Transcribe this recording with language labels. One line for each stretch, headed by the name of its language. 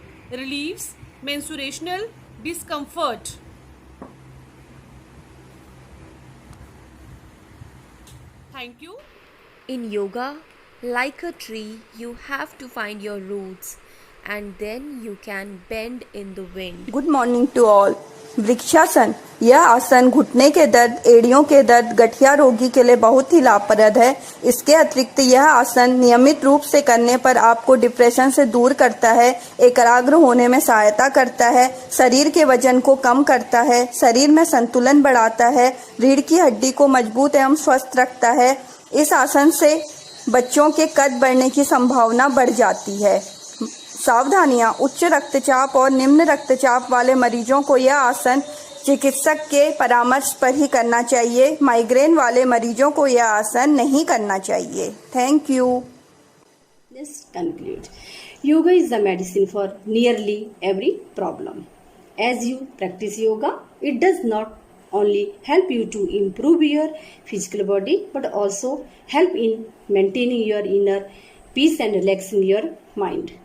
English: Relieves menstruational discomfort. Thank you. In yoga, like a tree, you have to find your roots and then you can bend in the wind. Good morning to all.
Hindi: Vrikshasana, यह आसन घुटने के दर्द, एड़ियों के दर्द, गठिया रोगी के लिए बहुत ही लाभप्रद है। इसके अतिरिक्त यह आसन नियमित रूप से करने पर आपको डिप्रेशन से दूर करता है, एकाग्र होने में सहायता करता है, शरीर के वजन को कम करता है, शरीर में संतुलन बढ़ाता है, रीढ़ की हड्डी को मजबूत एवं स्वस्थ रखता है। इस आसन से बच्चों के कद बढ़ने की संभावना बढ़ जाती है। सावधानियां, उच्च रक्तचाप और निम्न रक्तचाप वाले मरीजों को यह आसन चिकित्सक के परामर्श पर ही करना चाहिए। माइग्रेन वाले मरीजों को यह आसन नहीं करना चाहिए।
English: Thank you. Let's conclude. Yoga is the medicine for nearly every problem. As you practice yoga, it does not only help you to improve your physical body, but also help in maintaining your inner peace and relaxing your mind.